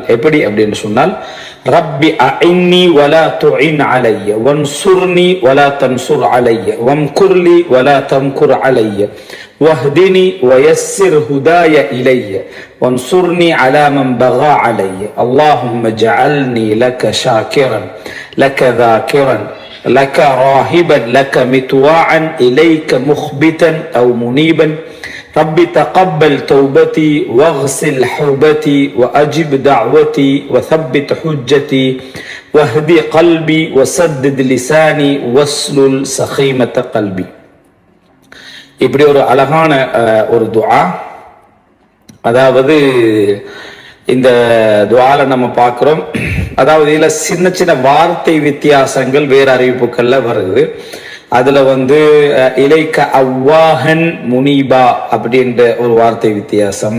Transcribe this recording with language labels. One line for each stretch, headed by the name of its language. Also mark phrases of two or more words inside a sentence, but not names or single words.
Tamil: எப்படி அப்படின்னு சொன்னால்,
Arabic: رب أعني ولا تعن علي وانصرني ولا تنصر علي وامكر لي ولا تمكر علي واهدني ويسر هداي إلي وانصرني على من بغى علي اللهم اجعلني لك شاكرا لك ذاكرا لك راهبا لك متواعا إليك مخبتا أو منيبا ربي تقبل توبتي واغسل حوبتي وأجب دعوتي وثبت حجتي واهدي قلبي وسدد لساني واسلل سخيمة قلبي.
Tamil: இப்படி ஒரு அழகான ஒரு துஆ. அதாவது இந்த துஆல நம்ம பார்க்கிறோம், அதாவது இதுல சின்ன சின்ன வார்த்தை வித்தியாசங்கள் வேறு அறிவிப்புகள்ல வருது. அதுல
Arabic: إليك أواها منيبا
Tamil: அப்படின்ற ஒரு வார்த்தை வித்தியாசம்.